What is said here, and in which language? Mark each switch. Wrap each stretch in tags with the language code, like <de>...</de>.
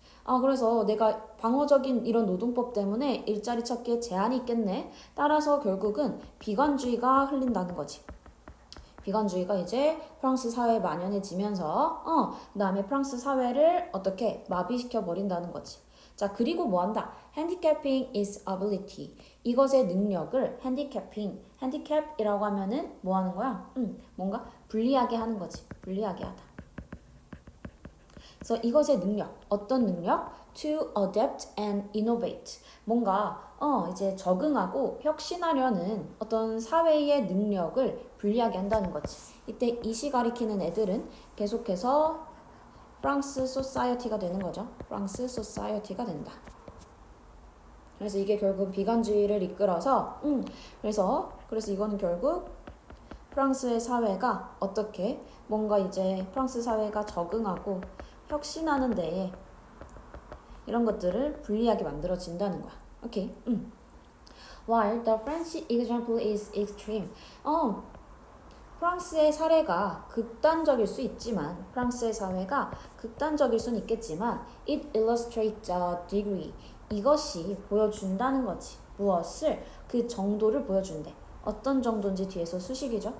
<ko>아, 그래서 내가 방어적인 이런 노동법 때문에 일자리 찾기에 제한이 있겠네. 따라서 결국은 비관주의가 흘린다는 거지. 비관주의가 이제 프랑스 사회에 만연해지면서 그다음에 프랑스 사회를 어떻게 마비시켜 버린다는 거지. 자, 그리고 뭐 한다?</ko> <en>handicapping is ability.</en> <ko>이것의 능력을 handicap이라고 하면은 뭐 하는 거야? 뭔가 불리하게 하는 거지. 불리하게 하다. 그래서 이것의 능력, 어떤 능력?</ko> <en>to adapt and innovate.</en> <ko>뭔가 이제 적응하고 혁신하려는 어떤 사회의 능력을 불리하게 한다는 거지. 이때 이시 가리키는 애들은 계속해서 프랑스 소사이어티가 되는 거죠. 프랑스 소사이어티가 된다. 그래서 이게 결국 비관주의를 이끌어서 그래서 이거는 결국 프랑스의 사회가 어떻게 뭔가 이제 프랑스 사회가 적응하고 혁신하는 데에 이런 것들을 불리하게 만들어진다는 거야. 오케이.</ko> <en>While the French example is extreme.</en> <ko>프랑스의 사례가 극단적일 수 있지만 프랑스의 사회가 극단적일 수는 있겠지만</ko> <en>it illustrates a degree.</en> <ko>이것이 보여준다는 거지. 무엇을? 그 정도를 보여준대. 어떤 정도인지 뒤에서 수식이죠.</ko>